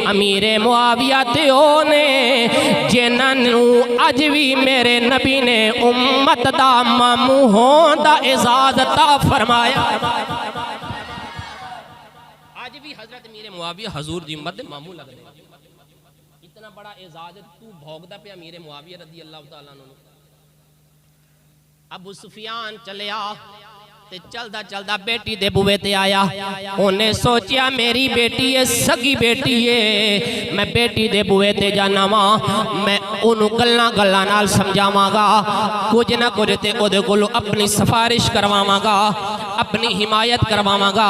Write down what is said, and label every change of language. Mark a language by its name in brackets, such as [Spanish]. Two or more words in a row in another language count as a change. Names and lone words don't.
[Punjabi] ਅਮੀਰੇ ਮੁਆਵੀਆ ਤੇ ਓਨੇ ਜਿਨ੍ਹਾਂ ਨੂੰ ਅੱਜ ਵੀ ਮੇਰੇ ਨਬੀ ਨੇ ਉੱਮਤ ਦਾ ਮਾਮੂ ਹੋਣ ਦਾ ਏਜਾਜ਼ ਅਤਾ ਫ਼ਰਮਾਇਆ। ਅੱਜ ਵੀ ਹਜ਼ਰਤ ਅਮੀਰੇ ਮੁਆਵੀਆ ਹਜ਼ੂਰ ਦੀ ਉੱਮਤ ਦੇ ਮਾਮੂ ਲਗਦੇ। ਇਤਨਾ ਬੜਾ ਏਜਾਜ਼ ਤੂ ਭੋਗਦਾ ਪੇ ਅਮੀਰੇ ਮੁਆਵੀਆ ਰਜ਼ੀ ਅੱਲ੍ਹਾ ਤਆਲਾ ਅਨਹੁ। ਅਬੂ ਸੁਫ਼ਿਆਨ ਚੱਲਿਆ ਤੇ ਚਲਦਾ ਚਲਦਾ ਬੇਟੀ ਦੇ ਬੂਹੇ ਤੇ ਆਇਆ। ਉਨ੍ਹੇਂ ਸੋਚਿਆ ਮੇਰੀ ਬੇਟੀ ਹੈ, ਸਕੀ ਬੇਟੀ ਹੈ, ਮੈਂ ਬੇਟੀ ਦੇ ਬੂਹੇ ਤੇ ਜਾਣਾ ਵਾਂ, ਮੈਂ ਉਨ੍ਹਾਂ ਨੇ ਗੱਲਾਂ ਗੱਲਾਂ ਨਾਲ ਸਮਝਾਵਾਂਗਾ, ਕੁਝ ਨਾ ਕੁਝ ਤੇ ਓਦੇ ਕੋਲੋਂ ਆਪਣੀ ਸਿਫ਼ਾਰਸ਼ ਕਰਵਾਵਾਂਗਾ, ਆਪਣੀ ਹਿਮਾਇਤ ਕਰਵਾਵਾਂਗਾ।